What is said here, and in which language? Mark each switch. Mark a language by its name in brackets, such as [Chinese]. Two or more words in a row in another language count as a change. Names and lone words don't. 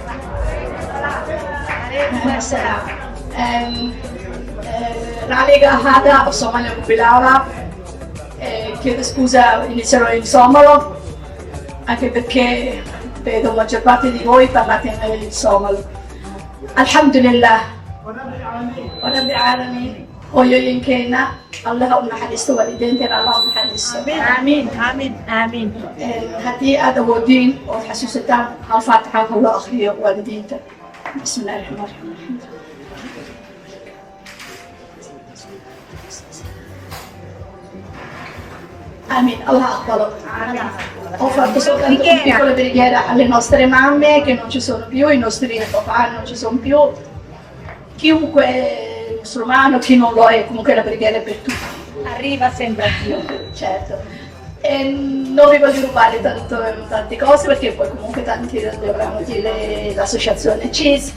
[Italian] La Lega Hada o Somalia Mobilava, chiedo scusa, inizierò in somalo, anche perché vedo la maggior parte di voi parlate in somalo. [Arabic] الحمد لله. ورب العالمين. [Somali] Hooyooyin keena allaha u naxariisto, waalideynteena allaha u naxariisto. Amiin, amiin, amiin. haddii aad awoodiin ood xasuusataan hal faatixa ha loo akriyo waalidiinta. [Arabic] بسم الله الرحمن الرحيم. [Somali] Amin, Allah aqbalo. [Italian] Ho fatto soltanto una piccola preghiera alle nostre mamme che non ci sono più, i nostri papà non ci sono più, chiunque musulmano, chi non lo è, comunque la preghiera è per tutti. Arriva sempre a Dio. Certo. E non vi voglio rubare tante cose perché poi comunque tanti dovranno dire l'associazione CIS.